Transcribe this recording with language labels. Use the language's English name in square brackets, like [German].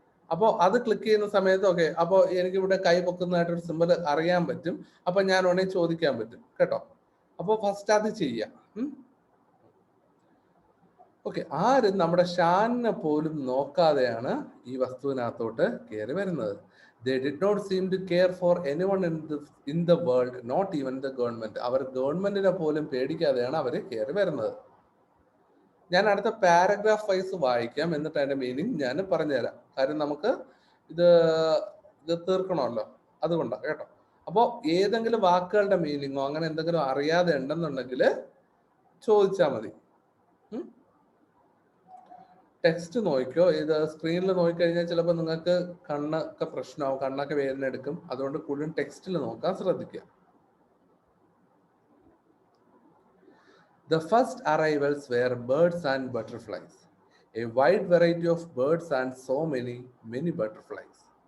[Malayalam] അപ്പോൾ അത് ക്ലിക്ക് ചെയ്യുന്ന സമയത്ത് ഓക്കെ, അപ്പോൾ എനിക്കിവിടെ കൈ പൊക്കുന്നതായിട്ടൊരു സിമ്പിൾ അറിയാൻ പറ്റും. അപ്പൊ ഞാൻ ഉടനെ ചോദിക്കാൻ പറ്റും കേട്ടോ. അപ്പോൾ ഫസ്റ്റ് അത് ചെയ്യാം. ഓക്കെ, ആരും നമ്മുടെ ഷാനിനെ പോലും നോക്കാതെയാണ് ഈ വസ്തുവിനകത്തോട്ട് കയറി വരുന്നത്. [English] They did not seem to care for anyone in the world, not even the government. [Malayalam] അവർ ഗവൺമെന്റിനെ പോലും പേടിക്കാതെയാണ് അവർ കയറി വരുന്നത്. ഞാൻ അടുത്ത പാരഗ്രാഫ് വൈസ് വായിക്കാം, എന്നിട്ട് അതിന്റെ മീനിങ് ഞാൻ പറഞ്ഞുതരാം. കാര്യം നമുക്ക് ഇത് തീർക്കണമല്ലോ, അതുകൊണ്ടാണ് കേട്ടോ. അപ്പോൾ ഏതെങ്കിലും വാക്കുകളുടെ മീനിങ്ങോ അങ്ങനെ എന്തെങ്കിലും അറിയാതെ ഉണ്ടെന്നുണ്ടെങ്കിൽ ചോദിച്ചാൽ മതി. ടെക്സ്റ്റ് നോക്കിക്കോ. ഇത് സ്ക്രീനിൽ നോക്കിക്കഴിഞ്ഞാൽ ചിലപ്പോൾ നിങ്ങൾക്ക് കണ്ണൊക്കെ പ്രശ്നമാവും, കണ്ണൊക്കെ വേദന എടുക്കും. അതുകൊണ്ട് കൂടുതൽ ടെക്സ്റ്റിൽ നോക്കാൻ ശ്രദ്ധിക്കുക. [English] The first arrivals were birds and butterflies, a wide variety of birds and so many butterflies.